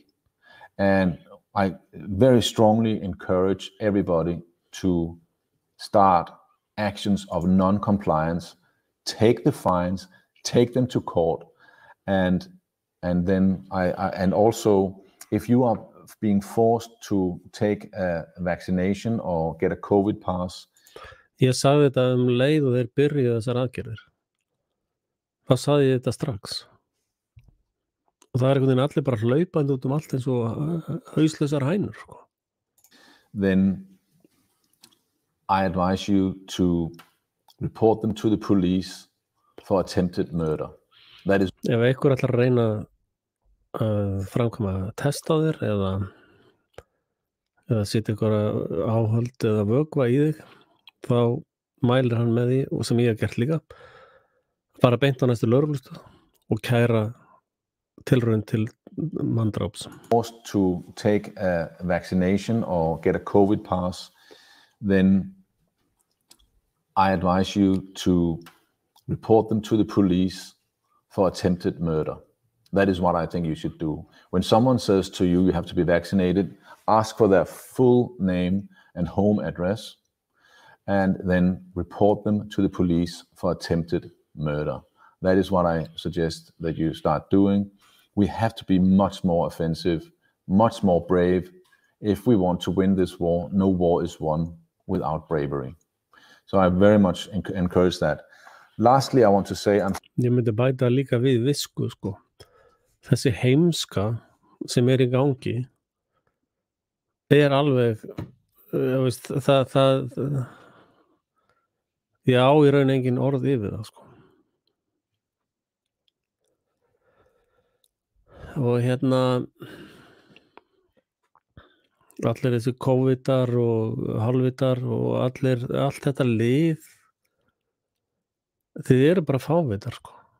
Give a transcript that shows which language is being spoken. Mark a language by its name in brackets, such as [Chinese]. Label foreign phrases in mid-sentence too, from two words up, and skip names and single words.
[English] And I very strongly encourage everybody to start actions of non-compliance, take the fines, take them to court, and then and also if you are being forced to take a vaccination or get a COVID pass. [Icelandic] Ég sagði þetta leið og þeir byrjuðu þessar aðgerðir. Hvað sagði ég þetta strax? Og það einhvern veginn allir bara hlaupandi út allt eins og hauslausar hænur. [English] Then I advise you to report them to the police for attempted murder. That is. [Icelandic] Ef einhver ætlar að reyna að framkvæma test á þér eða setja einhverja áhöld eða vökva í þig, þá mælir hann með því, og sem ég hef gert líka, fara beint á næstu lögreglustöð og kæra tilraun til manndráps. [English] Forced to take a vaccination or get a COVID pass, then I advise you to report them to the police for attempted murder. That is what I think you should do. When someone says to you, you have to be vaccinated, ask for their full name and home address, and then report them to the police for attempted murder. That is what I suggest that you start doing. We have to be much more offensive, much more brave. If we want to win this war, no war is won without bravery. So I very much encourage that. Lastly, I want to say [Icelandic] Ég myndi bæta líka við visku, sko. Þessi heimska sem í gangi alveg, veist, það ég á í raun engin orð yfir það, sko. Og allir þessi COVID-ar og halvitar og allt þetta lið, þið eru bara fávitar, sko.